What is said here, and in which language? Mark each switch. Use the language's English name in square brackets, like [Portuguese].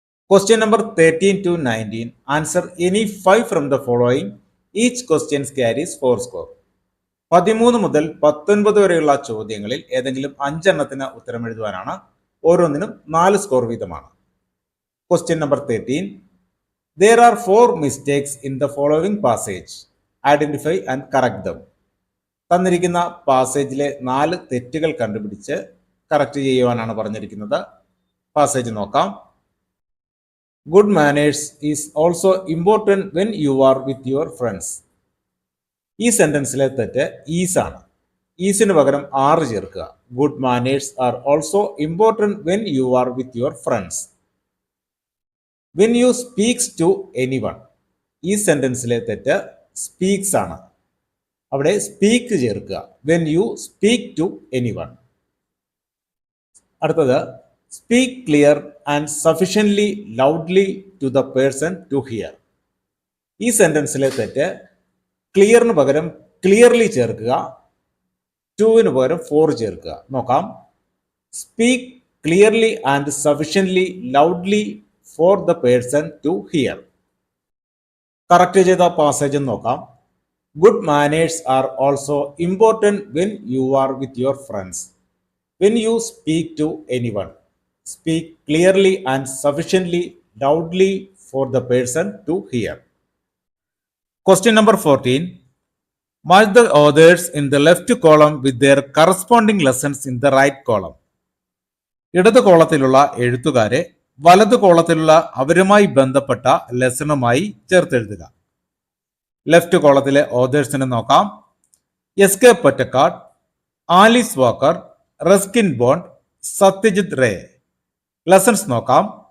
[English] Question number 13 to 19. Answer any 5 from the following. Each questions carries 4 score. [Malayalam] 13 മുതൽ 19 വരെയുള്ള ചോദ്യങ്ങളിൽ ഏതെങ്കിലും 5 എണ്ണത്തിന് ഉത്തരം എഴുതുവാനാണ്. ഓരോന്നിനും 4 സ്കോർ വീതമാണ്. Question number 13. [English] There are 4 mistakes in the following passage. Identify and correct them. [Malayalam] തന്നിരിക്കുന്ന പാസേജിലെ 4 തെറ്റുകൾ കണ്ടുപിടിച്ച് കറക്റ്റ് ചെയ്യുവാനാണ് പറഞ്ഞിരിക്കുന്നത്. പാസേജ് നോക്കാം. [English] Good manners is also important when you are with your friends. [Malayalam] ഈ സെന്റൻസിലെ തെറ്റ് ഈസ് ആണ്. ഈസിന് പകരം ആർ ചേർക്കുക. [English] Good manners are also important when you are with your friends. When you speaks to any one. [Malayalam] ഈ സെന്റൻസിലെ തെറ്റ് speaks ആണ്. അവിടെ speak ചേർക്കുക. [English] When you speak to any one. അടുത്തത് speak clear and sufficiently loudly to the person to hear. [Malayalam] ഈ സെന്റൻസിലെ തെറ്റ് ക്ലിയറിന് പകരം clearly ചേർക്കുക. ടുവിന് പകരം ഫോർ ചേർക്കുക. നോക്കാം. [English] Speak clearly and sufficiently loudly for the person to hear. [Malayalam] Correct ചെയ്ത പാസേജ് നോക്കാം. [English] Good manners are also important when you are with your friends. When you speak to anyone, speak clearly and sufficiently loudly for the person to hear. Question number 14. Match the authors in the left column with their corresponding lessons in the right column. [Malayalam] ഇടത് കോളത്തിലുള്ള എഴുത്തുകാരെ വലത് കോളത്തിലുള്ള അവരുമായി ബന്ധപ്പെട്ട ലെസണുമായി ചേർത്തെഴുതുക. Left കോളത്തിലെ ഓതേഴ്സിനെ നോക്കാം. S K Pottekkatt, Alice walker, Ruskin bond, Satyajit Ray. Lessons നോക്കാം.